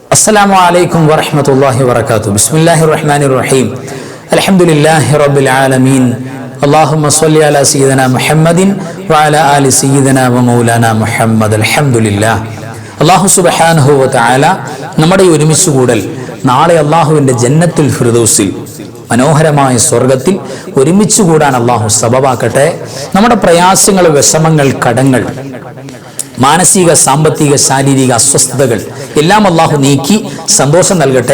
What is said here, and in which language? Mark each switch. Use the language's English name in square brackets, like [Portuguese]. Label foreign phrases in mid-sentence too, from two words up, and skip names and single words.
[Arabic] السلام عليكم ورحمة الله وبركاته. بسم الله الرحمن الرحيم. الحمد لله رب العالمين. اللهم صل على سيدنا محمد وعلى آل سيدنا ومولانا محمد. الحمد لله. [Malayalam] അള്ളാഹു [Arabic] سبحانه وتعالى [Malayalam] നമ്മുടെ ഒരുമിച്ച് കൂടൽ നാളെ അള്ളാഹുവിൻ്റെ [Arabic] جنة الفردوس [Malayalam] മനോഹരമായ സ്വർഗത്തിൽ ഒരുമിച്ച് കൂടാൻ അള്ളാഹു സബബാക്കട്ടെ. നമ്മുടെ പ്രയാസങ്ങൾ, വിഷമങ്ങൾ, കടങ്ങൾ, മാനസിക, സാമ്പത്തിക, ശാരീരിക അസ്വസ്ഥതകൾ എല്ലാം അള്ളാഹു നീക്കി സന്തോഷം നൽകട്ടെ.